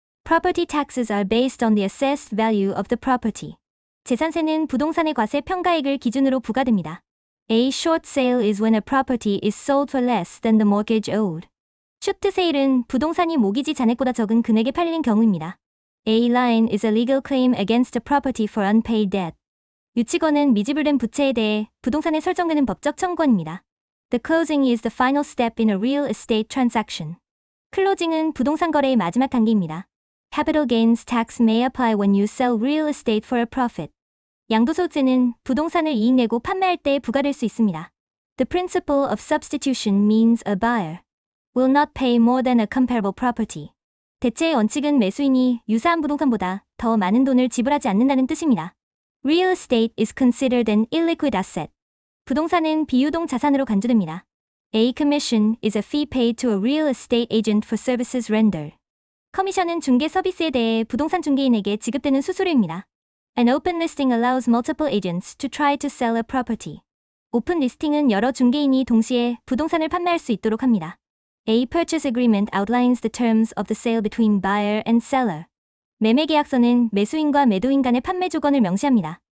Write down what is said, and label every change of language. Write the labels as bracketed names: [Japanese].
[English] Property taxes are based on the assessed value of the property. [Korean] 재산세는 부동산의 과세 평가액을 기준으로 부과됩니다. [English] A short sale is when a property is sold for less than the mortgage owed. [Korean] 쇼트 세일은 부동산이 모기지 잔액보다 적은 금액에 팔린 경우입니다. [English] A line is a legal claim against a property for unpaid debt. [Korean] 유치권은 미지불된 부채에 대해 부동산에 설정되는 법적 청구권입니다. [English] The closing is the final step in a real estate transaction. [Korean] 클로징은 부동산 거래의 마지막 단계입니다. [English] Capital gains tax may apply when you sell real estate for a profit. [Korean] 양도소득세는 부동산을 이익 내고 판매할 때 부과될 수 있습니다. [English] The principle of substitution means a buyer will not pay more than a comparable property. [Korean] 대체의 원칙은 매수인이 유사한 부동산보다 더 많은 돈을 지불하지 않는다는 뜻입니다. [English] Real estate is considered an illiquid asset. [Korean] 부동산은 비유동 자산으로 간주됩니다. [English] A commission is a fee paid to a real estate agent for services rendered. [Korean] 커미션은 중개 서비스에 대해 부동산 중개인에게 지급되는 수수료입니다. [English] An open listing allows multiple agents to try to sell a property. [Korean] 오픈 리스팅은 여러 중개인이 동시에 부동산을 판매할 수 있도록 합니다. [English] A purchase agreement outlines the terms of the sale between buyer and seller. [Korean] 매매 계약서는 매수인과 매도인 간의 판매 조건을 명시합니다.